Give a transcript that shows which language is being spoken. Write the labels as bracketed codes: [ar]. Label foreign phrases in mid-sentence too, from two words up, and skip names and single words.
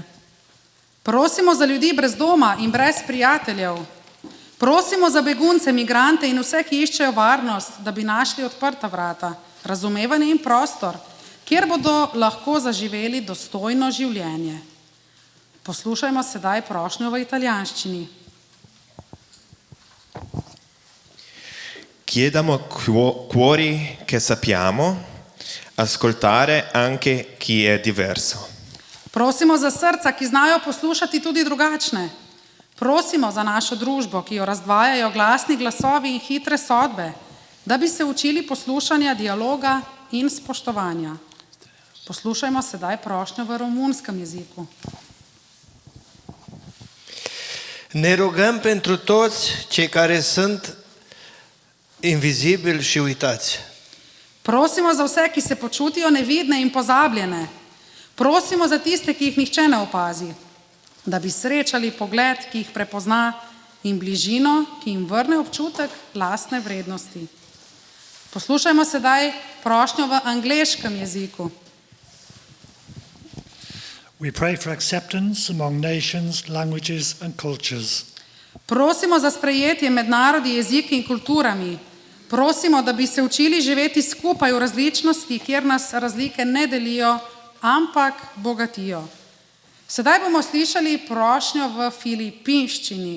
[sl] Prosimo za ljudi brez doma in brez prijateljev. Prosimo za begunce, migrante in vse, ki iščejo varnost, da bi našli odprta vrata, razumevanje in prostor, kjer bodo lahko zaživeli dostojno življenje. Poslušajmo sedaj prošnjo v italijanščini. [it] Chiediamo cuori che sappiamo ascoltare anche chi è diverso. [sl] Prosimo za srca, ki znajo poslušati tudi drugačne. Prosimo za našo družbo, ki jo razdvajajo glasni glasovi in hitre sodbe, da bi se učili poslušanja, dialoga in spoštovanja. Poslušajmo sedaj prošnjo v romunskem jeziku. [ro] Ne rugăm pentru toți cei care sunt invizibili și uitați. [sl] Prosimo za vse, ki se počutijo nevidne in pozabljene. Prosimo za tiste, ki jih nihče ne opazi, da bi srečali pogled, ki jih prepozna, in bližino, ki jim vrne občutek lastne vrednosti. Poslušajmo sedaj prošnjo v angleškem jeziku. [en] We pray for acceptance among nations, languages and cultures. [sl] Prosimo za sprejetje med narodi, jeziki in kulturami. Prosimo, da bi se učili živeti skupaj v različnosti, kjer nas razlike ne delijo, ampak bogatijo. Sedaj bomo slišali prošnjo v filipinščini.